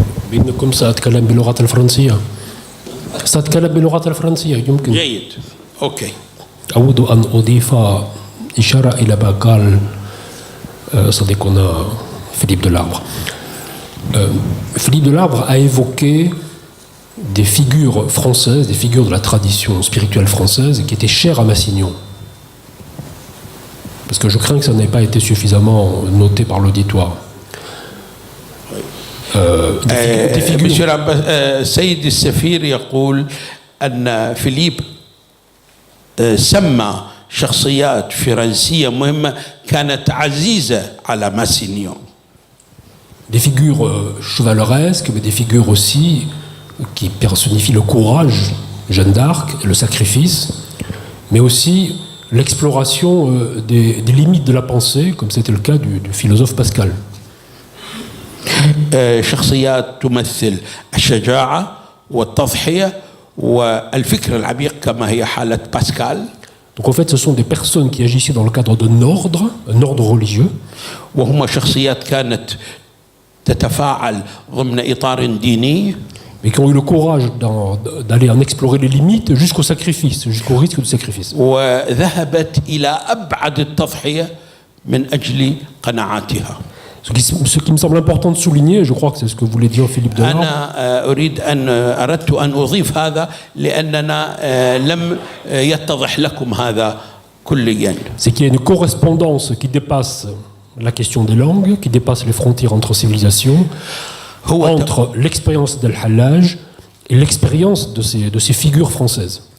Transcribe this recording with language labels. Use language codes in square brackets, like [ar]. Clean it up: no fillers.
[ar] بإنكم سأتكلم باللغة الفرنسية. سأتكلم باللغة الفرنسية يمكن. جيد. اوكي. أود أن أضيف إشارة إلى ما قال صديقنا Philippe Delarbre. [fr] Philippe Delarbre a évoqué des figures françaises, des figures de la tradition spirituelle française qui étaient chères à Massignon. Parce que je crains que ça n'ait pas été suffisamment noté par l'auditoire. [ar] Monsieur السيد السفير يقول أن فيليب سمى شخصيات فرنسية مهمة كانت عزيزة على ماسينيون. [fr] Des figures chevaleresques, mais des figures aussi qui personnifient le courage, Jeanne d'Arc, le sacrifice, mais aussi l'exploration des limites de la pensée, comme c'était le cas du philosophe Pascal. [ar] شخصيات تمثل الشجاعة والتضحية والفكر العميق كما هي حالة باسكال. [fr] Donc en fait, ce sont des personnes qui agissaient dans le cadre d'un ordre religieux. [ar] وهم شخصيات كانت تتفاعل ضمن إطار ديني. [fr] Mais qui ont eu le courage d'aller en explorer les limites jusqu'au sacrifice, jusqu'au risque du sacrifice. [ar] وذهبت إلى أبعد التضحية من أجل قناعاتها. [fr] Ce qui me semble important de souligner, je crois que c'est ce que voulait dire Philippe Delarbre. [ar] أنا أردت أن أضيف هذا لأننا لم يتضح لكم هذا كليا. [fr] C'est qu'il y a une correspondance qui dépasse la question des langues, qui dépasse les frontières entre civilisations, entre l'expérience d'Al-Hallaj et l'expérience de ces figures françaises.